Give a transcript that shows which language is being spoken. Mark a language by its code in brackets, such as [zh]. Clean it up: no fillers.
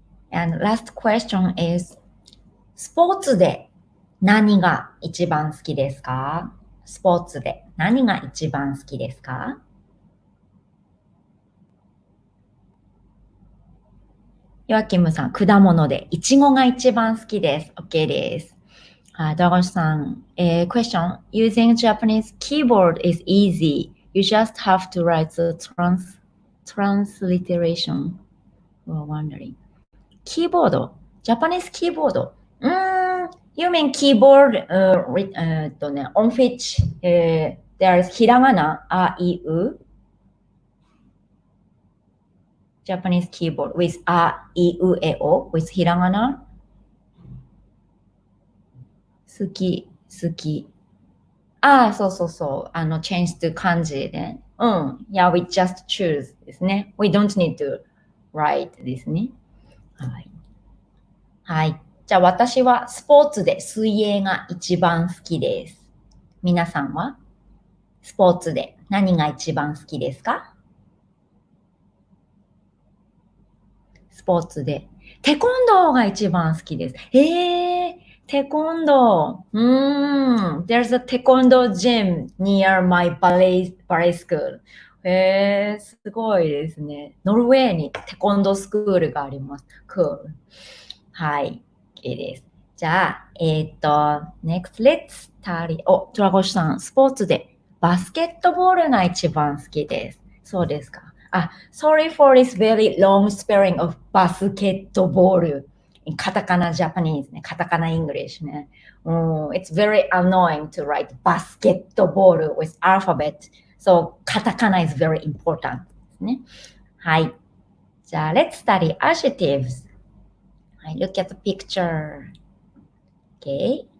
[en] And last question is [ja] スポーツで何が一番好きですか？スポーツで何が一番好きですか？ヨアキムさん、果物でイチゴが一番好きです。OK です。 [en] ドラゴンさん、question. Using Japanese keyboard is easy. You just have to write the transliteration. We're wondering. キーボード Japanese keyboard. You mean keyboard on which there's hiragana, a, i, u. Japanese keyboard with a, i, u, e, o with hiragana. [ja] 好き。そう。 [en] change to 漢字で。 Yeah, we just choose [ja] ですね。 [en] We don't need to write ですね。 [ja] はい。じゃあ私はスポーツで水泳が一番好きです。皆さんはスポーツで何が一番好きですか？スポーツでテコンドーが一番好きです。テコンドー。 [en] There's a taekwondo gym near my ballet school. [ja] すごいですね。ノルウェーにテコンドースクールがあります。 [en] Cool. [ja] はい。OK です。じゃあ、 [en] next let's study. [ja] ドラゴシさん、スポーツでバスケットボールが一番好きです。そうですか。 [en] Sorry for this very long spelling of バスケットボール。 [ja] カタカナ Japanese ね。カタカナ English ね。 [en] It's very annoying to write バスケットボール with alphabet. So カタカナ is very important [ja] ですね。はい。じゃあ、 [en] let's study adjectives. Look at the picture. Okay.